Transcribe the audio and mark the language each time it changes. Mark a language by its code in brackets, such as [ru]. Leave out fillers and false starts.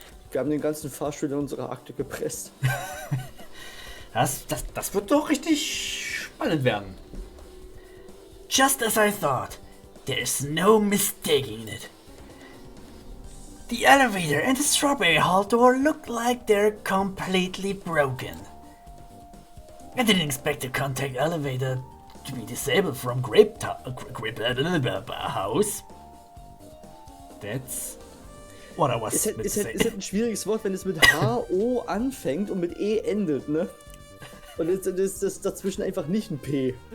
[de] Wir haben den ganzen Fahrstuhl in unsere Akte gepresst. Das wird doch richtig spannend werden. [en] Just as I thought, there's no mistaking it. The elevator and the strawberry hall door look like they're completely broken. I didn't expect the contact elevator to be disabled from Grape House. That's what I was [de] Ist halt, [en] meant to say. [de] ist halt ein schwieriges Wort, wenn es mit H-O anfängt und mit E endet, ne? Und jetzt ist das dazwischen einfach nicht ein P.